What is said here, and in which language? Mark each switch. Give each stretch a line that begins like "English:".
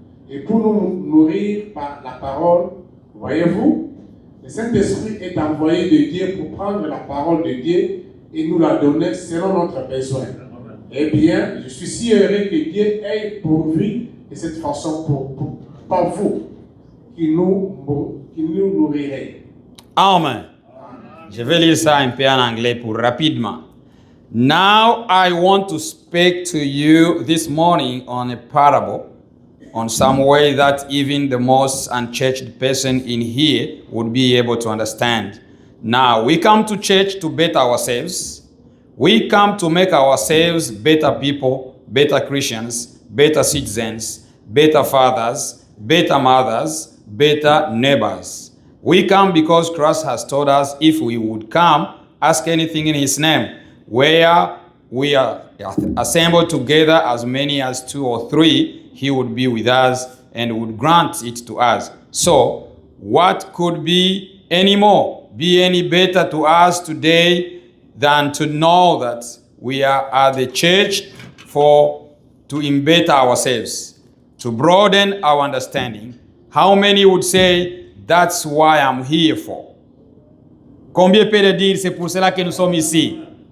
French: Et pour nous nourrir par la parole, voyez-vous, le Saint-Esprit est envoyé de Dieu pour prendre la parole de Dieu et nous la donner selon notre besoin. Eh bien, je suis si heureux que Dieu ait pourvu de cette façon par vous, qui nous nourrirez. Amen. Je vais lire ça un peu en anglais pour rapidement.
English: Now I want to speak to you this morning on a parable, on some way that even the most unchurched person in here would be able to understand. Now, we come to church to better ourselves. We come to make ourselves better people better Christians, better citizens, better fathers, better mothers, better neighbors. We come because Christ has told us if we would come, ask anything in his name, where we are assembled together as many as 2 or 3, he would be with us and would grant it to us. So, what could be any better to us today than to know that we are at the church to better ourselves, to broaden our understanding? How many would say, that's why I'm here for?
French: Combien peut dire, c'est pour cela que nous sommes ici?